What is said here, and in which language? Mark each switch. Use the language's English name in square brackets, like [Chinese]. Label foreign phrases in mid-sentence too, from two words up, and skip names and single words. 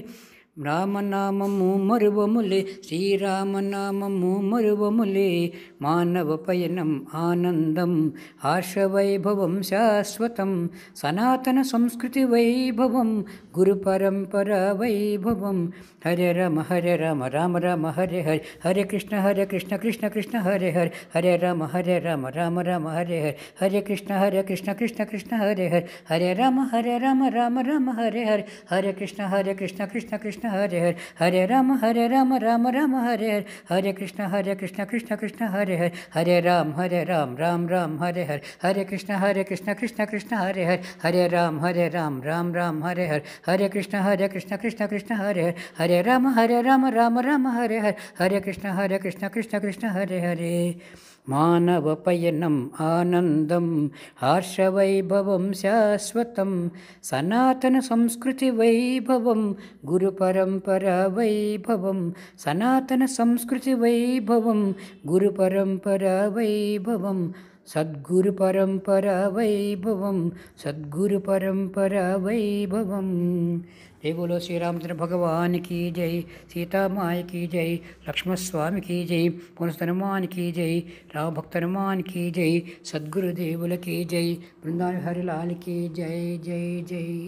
[Telugu] రామనామము మరువములే. శ్రీరామనామము మరువములే. మానవ పయనం ఆనందం ఆశవైభవం శాశ్వతం. సనాతన సంస్కృతి వైభవం గురు పరంపర వైభవం. [Sanskrit] హరే రామ రామ రామ హరే హరే. హరే కృష్ణ కృష్ణ కృష్ణ హరే హరే. హరే రామ రామ రామ హరే హరే. హరే కృష్ణ కృష్ణ కృష్ణ హరే హరే. హరే రామ రామ రామ హరే హరే. హరే కృష్ణ కృష్ణ కృష్ణ హరే హరే. హరే రామ రామ రామ హరే హరే. హరే కృష్ణ కృష్ణ కృష్ణ హరే హరే. హరే రామ రామ రామ హరే హరే. హరే కృష్ణ కృష్ణ కృష్ణ హరే హరే. హరే రామ రామ రామ హరే హరే. హరే కృష్ణ కృష్ణ కృష్ణ హరే హరే. హరే రామ రామ రామ హరే హరే. హరే కృష్ణ కృష్ణ హరే హరే. [Telugu] మానవ పయనం ఆనందం హర్షవైభవం శాశ్వతం. సనాతన సంస్కృతి వైభవం గురు పరంపర వైభవం. సనాతన సంస్కృతి వైభవం గురు పరంపర వైభవం. సద్గురు పరంపర వైభవం. సద్గురు పరంపర వైభవం. [Hindi] जय बोलो श्री रामचंद्र भगवान की जय. सीता माई की जय. लक्ष्मण स्वामी की जय. पुनस्तनुमान की जय. राम भक्त हनुमान की जय. सद्गुरुदेवुल की जय. वृंदावन हरिलाल की जय जय जय.